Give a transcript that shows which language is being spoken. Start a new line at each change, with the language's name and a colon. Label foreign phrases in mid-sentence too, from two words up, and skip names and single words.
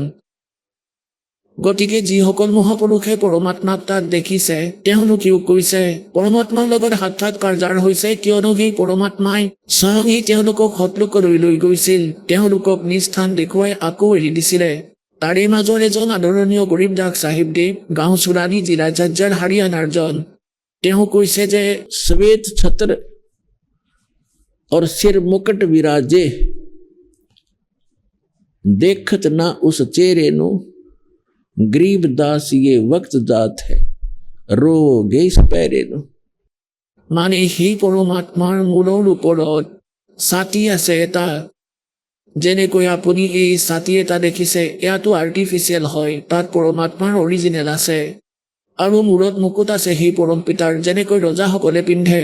Assamese: গতিকে যিসকল মহাপুৰুষে পৰমাত্মাক তাত দেখিছে, তেওঁলোকেও কৈছে পৰমাত্মাৰ লগত সাক্ষাৎকাৰ যাৰ হৈছে, কিয়নো সেই পৰমাত্মাই স্বয়ং তেওঁলোকক সতলোকলৈ লৈ গৈছিল, তেওঁলোকক নিজ স্থান দেখুৱাই আকৌ এৰি দিছিলে। তাৰে মাজৰ এজন আদৰণীয় গৰীবদাস চাহিবদেৱ, গাঁও চুৰানি, জিলা ঝজ্জাৰ, হাৰিয়ানাৰ জন। তেওঁ কৈছে যে
Hindi: श्वेत छत्र और सिर मुकुट विराजे, देखत ना उस चेहरे नु, गरीब दास ये वक्त जात है, रो गई पैरे नु।
Assamese: মানে সেই পৰমাত্মাৰ মূলৰ ওপৰত ছাতি আছে এটা। যেনেকৈ আপুনি এই ছাতি এটা দেখিছে, এয়াতো আৰ্টিফিচিয়েল হয়, তাত পৰমাত্মাৰ অৰিজিনেল আছে। আৰু মূৰত মুকুট আছে সেই পৰম পিতাৰ, যেনেকৈ ৰজাসকলে পিন্ধে।